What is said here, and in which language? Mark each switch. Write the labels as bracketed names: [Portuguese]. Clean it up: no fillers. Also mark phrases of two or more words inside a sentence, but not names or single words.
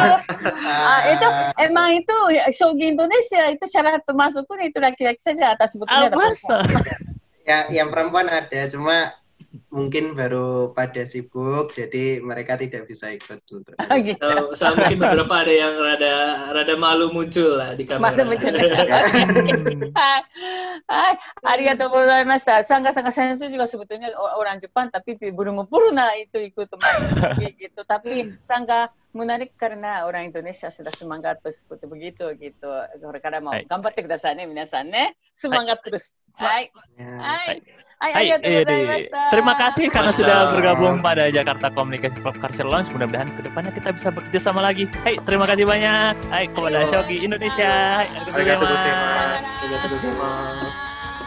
[Indonesian] Itu emang itu shogi Indonesia itu syarat masuknya itu laki-laki saja atau sebetulnya ada perempuan. Ya, yang perempuan ada, cuma mungkin baru pada sibuk, jadi mereka tidak bisa ikut. So mungkin beberapa ada yang rada malu muncul lah di kamera. Malu muncul. [Japanese] ありがとうございました. [Indonesian] Sangga sensei juga sebetulnya orang Jepang, tapi belum pernah itu ikut gitu. Tapi Sangga menarik karena orang Indonesia sudah semangat seperti begitu gitu. Karena mau [Japanese] 頑張ってください ね 皆さん ね. [Indonesian] Semangat terus. Terima kasih karena sudah bergabung pada Jakarta Communication Pop Culture Lounge. Mudah-mudahan kedepannya kita bisa bekerja sama lagi. Terima kasih banyak. Kepada Shogi Indonesia. [Japanese] ありがとうございます.